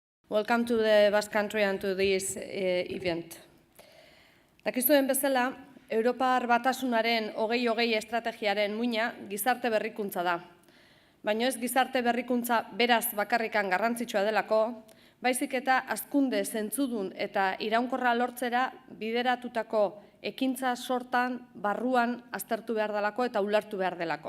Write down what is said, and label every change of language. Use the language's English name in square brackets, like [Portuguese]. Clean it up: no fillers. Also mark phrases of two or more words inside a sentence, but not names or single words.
[English] Welcome to the Basque Country and to this event. [Basque] Dakizuen bezala, Europar Batasunaren 2020 estrategiaren muina gizarte berrikuntza da. Baina ez gizarte berrikuntza beraz bakarrikan garrantzitsua delako, baizik eta hazkunde zentzudun eta iraunkorra lortzera bideratutako ekintza sortan barruan aztertu behar delako eta ulertu behar delako.